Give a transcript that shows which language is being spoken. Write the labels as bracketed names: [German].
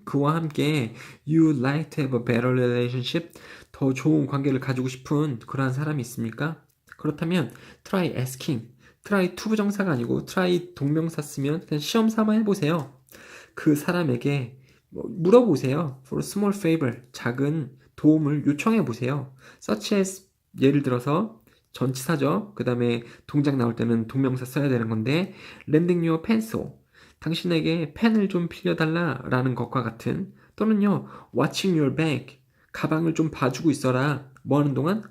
[Korean] 그와 함께 [English] you like to have a better relationship? [Korean] 더 좋은 관계를 가지고 싶은 그러한 사람이 있습니까? 그렇다면 [English] try asking. [Korean] try to 부정사가 아니고 try 동명사 쓰면 그냥 시험 삼아 해보세요. 그 사람에게 물어보세요. [English] For a small favor, [Korean] 작은 도움을 요청해 보세요. Such as, 예를 들어서 전치사죠. 그 다음에 동작 나올 때는 동명사 써야 되는 건데 [English] lending your pencil, [Korean] 당신에게 펜을 좀 빌려달라 라는 것과 같은, 또는요 [English] watching your bag, [Korean] 가방을 좀 봐주고 있어라. 뭐 하는 동안?